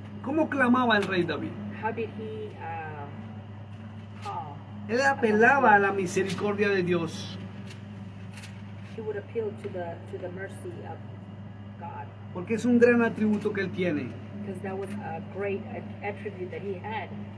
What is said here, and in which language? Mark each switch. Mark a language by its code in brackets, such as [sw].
[es] ¿Cómo clamaba el rey David? [en] How did he call? [es] Él apelaba a la misericordia de Dios, [en] He would appeal to the mercy of God, [es] porque es un gran atributo que él tiene. [en] because that was a great attribute that he had.